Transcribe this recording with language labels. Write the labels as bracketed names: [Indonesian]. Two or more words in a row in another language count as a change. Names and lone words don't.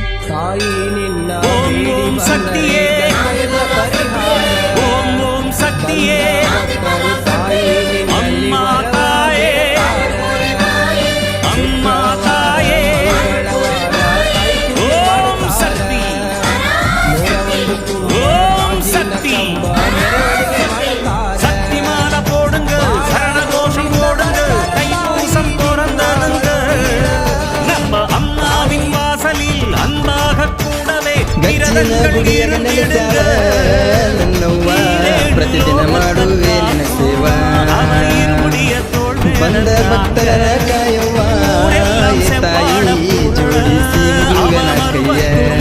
[Tamil] ஓம் ஓம் சக்தியே, ஓம் ஓம் சக்தியே, அம்மா தாயே, அம்மா தாயே, ஓம் சக்தி, ஓம் சக்தி. சக்தி மாலை போடுங்க, சரணகோஷம் போடுங்க, தைப்பூசம் பிறந்ததுங்க. நம்ம அம்மாவின் வாசலில் அன்பாக கூடவே விரதங்கள் இருந்திடுங்க. [Kannada] ಪ್ರತಿದಿನ ಮಾಡುವೆ ನಿನ್ನ ಸೇವಾ ಬಂದ ಭಕ್ತರ ಕಾಯವ್ವ ತಾಯಿ ಜೋಡಿಸಿ ಮುರುಗನ ಕೈಯ